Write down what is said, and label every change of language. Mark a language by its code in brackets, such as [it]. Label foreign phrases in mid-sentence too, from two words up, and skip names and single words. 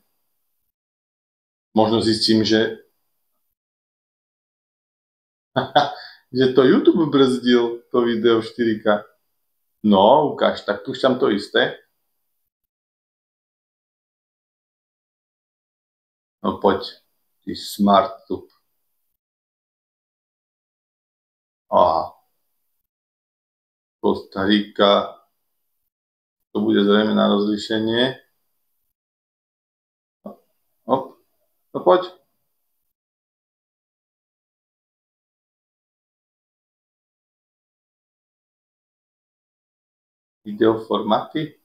[sk] Možno zistím, že to YouTube brzdil, to video 4K. No, ukáž, tak púšťam to isté. No poď, ty smart tube. Aha. Costa Rica. To bude zrejme na rozlíšenie. Hop. No poď. Videoformáty.